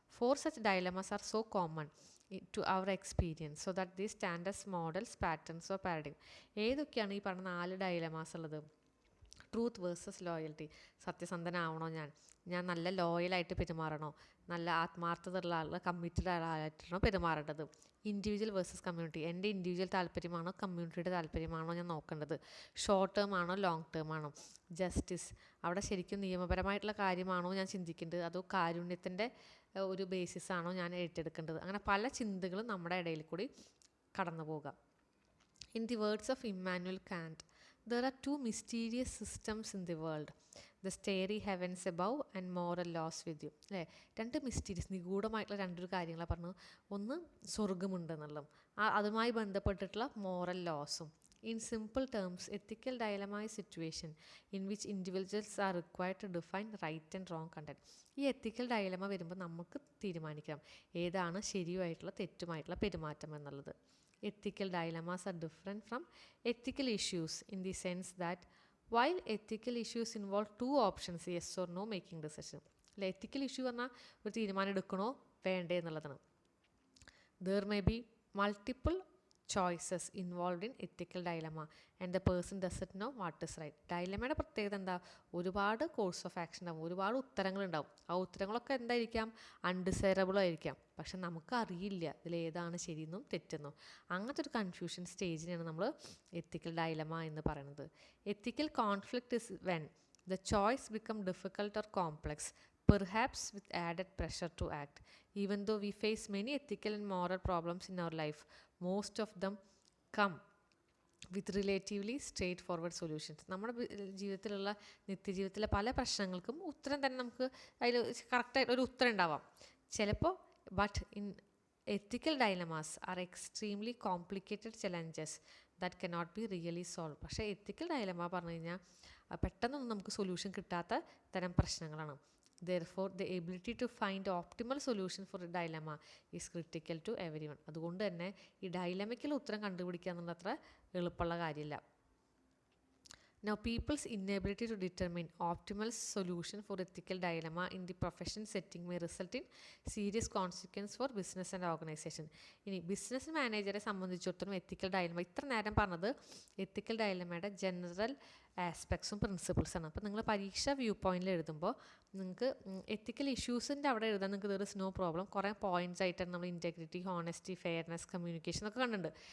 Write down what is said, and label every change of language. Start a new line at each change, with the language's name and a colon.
English: Four such dilemmas are so common to our experience so that they stand as models, patterns or paradigm.
Malayalam: ഏതൊക്കെയാണ് ഈ പറഞ്ഞ 4 ഡയലമാസ് ഉള്ളത്? Truth versus loyalty. സത്യസന്ധനാവണോ, ഞാൻ നല്ല ലോയലായിട്ട് പെരുമാറണോ, നല്ല ആത്മാർത്ഥത ഉള്ള ആൾ, കമ്മിറ്റഡ് ആളായിട്ടാണോ പെരുമാറേണ്ടത്? Individual versus community. എൻ്റെ ഇൻഡിവിജ്വൽ താല്പര്യമാണോ കമ്മ്യൂണിറ്റിയുടെ താല്പര്യമാണോ ഞാൻ നോക്കേണ്ടത്? ഷോർട്ട് ടേം ആണോ ലോങ് ടേം ആണോ? ജസ്റ്റിസ്. അവിടെ ശരിക്കും നിയമപരമായിട്ടുള്ള കാര്യമാണോ ഞാൻ ചിന്തിക്കേണ്ടത്, അതോ കാരുണ്യത്തിൻ്റെ ഒരു ബേസിസ് ആണോ ഞാൻ ഏറ്റെടുക്കേണ്ടത്? അങ്ങനെ പല ചിന്തകളും നമ്മുടെ ഇടയിൽ കൂടി കടന്നു പോകാം.
English: In the words of Immanuel Kant, there are two mysterious systems in the world, the starry heavens above and moral laws within.
Malayalam: അല്ലേ, രണ്ട് മിസ്റ്റീരിയസ് നിഗൂഢമായിട്ടുള്ള രണ്ടൊരു കാര്യങ്ങളാണ് പറഞ്ഞു. ഒന്ന് സ്വർഗമുണ്ടെന്നുള്ളതും അതുമായി ബന്ധപ്പെട്ടിട്ടുള്ള moral ലോസും.
English: In simple terms, ethical dilemma is a situation in which individuals are required to define right and wrong content.
Malayalam: ഈ എത്തിക്കൽ dilemma വരുമ്പോൾ നമുക്ക് തീരുമാനിക്കാം ഏതാണ് ശരിയുമായിട്ടുള്ള തെറ്റുമായിട്ടുള്ള പെരുമാറ്റം എന്നുള്ളത്.
English: Ethical dilemmas are different from ethical issues in the sense that while ethical issues involve two options, yes or no making decision.
Malayalam: അല്ലെ, എത്തിക്കൽ issue പറഞ്ഞാൽ ഒരു തീരുമാനം എടുക്കണോ വേണ്ടേ എന്നുള്ളതാണ്.
English: There may be multiple choices involved in ethical dilemma and the person doesn't know what is right.
Malayalam: ഡയലമയുടെ പ്രത്യേകത എന്താ? ഒരുപാട് കോഴ്സ് ഓഫ് ആക്ഷൻ ഉണ്ടാവും, ഒരുപാട് ഉത്തരങ്ങളുണ്ടാവും. ആ ഉത്തരങ്ങളൊക്കെ എന്തായിരിക്കാം? അൺഡിസൈറബിൾ ആയിരിക്കാം. പക്ഷെ നമുക്ക് അറിയില്ല ഇതിലേതാണ് ശരിയെന്നും തെറ്റെന്നും. അങ്ങനത്തെ ഒരു കൺഫ്യൂഷൻ സ്റ്റേജിനെയാണ് നമ്മൾ എത്തിക്കൽ ഡയലമ എന്ന് പറയുന്നത്.
English: Ethical conflict is when the choice become difficult or complex, perhaps with added pressure to act. Even though we face many ethical and moral problems in our life, most of them come with relatively straightforward solutions.
Malayalam: നമ്മുടെ ജീവിതത്തിലുള്ള നിത്യജീവിതത്തിലെ പല പ്രശ്നങ്ങൾക്കും ഉത്തരം തന്നെ നമുക്ക് അതിൽ കറക്റ്റായിട്ട് ഒരു ഉത്തരം ഉണ്ടാവാം ചിലപ്പോൾ.
English: But in ethical dilemmas are extremely complicated challenges that cannot be really solved.
Malayalam: പക്ഷേ എത്തിക്കൽ ഡയലമ പറഞ്ഞു കഴിഞ്ഞാൽ പെട്ടെന്നൊന്നും നമുക്ക് സൊല്യൂഷൻ കിട്ടാത്ത തരം പ്രശ്നങ്ങളാണ്.
English: Therefore, the ability to find optimal solution for a dilemma is critical to everyone.
Malayalam: അതുകൊണ്ട് തന്നെ ഈ ഡയലമയ്ക്കുള്ള ഉത്തരം കണ്ടുപിടിക്കുക എന്നുള്ള അത്ര എളുപ്പമുള്ള കാര്യമില്ല.
English: Now, people's inability to determine optimal solution for ethical dilemma in the profession setting may result in serious consequence for business and organization.
Malayalam: ഇനി ബിസിനസ് മാനേജറെ സംബന്ധിച്ചിടത്തോളം എത്തിക്കൽ ഡയലമ, ഇത്ര നേരം പറഞ്ഞത് എത്തിക്കൽ ഡയലമയുടെ ജനറൽ ആസ്പെക്ട്സും പ്രിൻസിപ്പിൾസാണ്. അപ്പോൾ നിങ്ങൾ പരീക്ഷ വ്യൂ പോയിന്റിൽ എഴുതുമ്പോൾ നിങ്ങൾക്ക് എത്തിക്കൽ ഇഷ്യൂസിൻ്റെ അവിടെ എഴുതാൻ നിങ്ങൾക്ക്
English: There is no problem.
Malayalam: കുറേ പോയിന്റ്സ് ആയിട്ടാണ് നമ്മൾ ഇൻറ്റഗ്രിറ്റി, ഹോണസ്റ്റി, ഫെയർനെസ്, കമ്മ്യൂണിക്കേഷൻ ഒക്കെ കണ്ടിട്ടുണ്ട്.